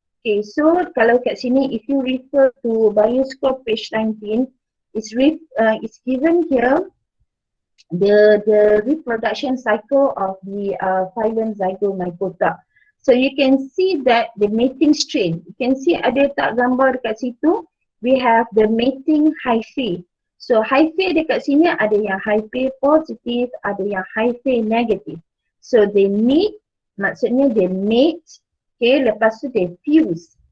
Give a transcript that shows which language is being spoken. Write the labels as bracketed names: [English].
[English] Okay, so [Malay] kalau kat sini, [English] if you refer to Bioscope page 19, it's given here the reproduction cycle of the phylum Zygomycota. So you can see that the mating strain. You can see [Malay] ada tak gambar dekat situ? [English] We have the mating hyphae. [Malay] So hyphae dekat sini ada yang hyphae positif, ada yang hyphae negatif. [English] So they meet, [Malay] maksudnya [English] they mate, okay, [Malay] lepas tu [English] they fuse.